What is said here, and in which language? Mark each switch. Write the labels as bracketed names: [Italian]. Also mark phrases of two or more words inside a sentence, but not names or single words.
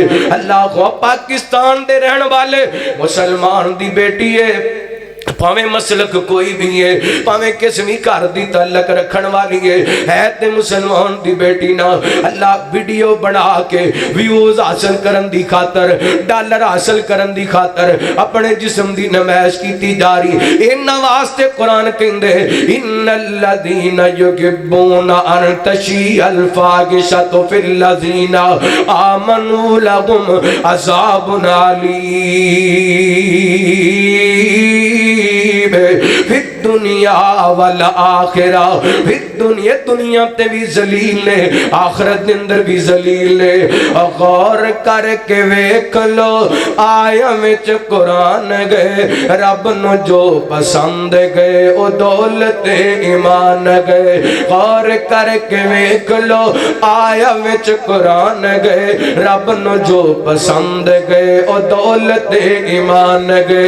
[Punjabi] اللہ کو پاکستان دے رہن والے مسلمان دی بیٹی ہے، بھاویں مسلک کوئی بھی ہے، بھاویں کس بھی گھر دی تعلق رکھن والی ہے تے مسلمان دی بیٹی نا اللہ ویڈیو بنا کے ویوز حاصل کرن دی خاطر، ڈالر حاصل کرن دی خاطر اپنے جسم دی نمائش کیتی جا رہی. انہاں واسطے قرآن کہندے [Arabic] إن الذين يحبون أن تشيع الفاحشة في الذين آمنوا لهم عذاب أليم في الدنيا والآخرة, في الدنيا [Punjabi] دنیا تے بھی ذلیل نے، آخرت دے اندر بھی ذلیل نے. غور کر کے ویکھ لو آیا وچ قرآن گئے، رب نوں جو پسند گئے او دولت ایمان گئے. غور کر کے ویکھ لو آیا وچ قرآن گئے، رب نوں جو پسند گئے او دولت ایمان گئے.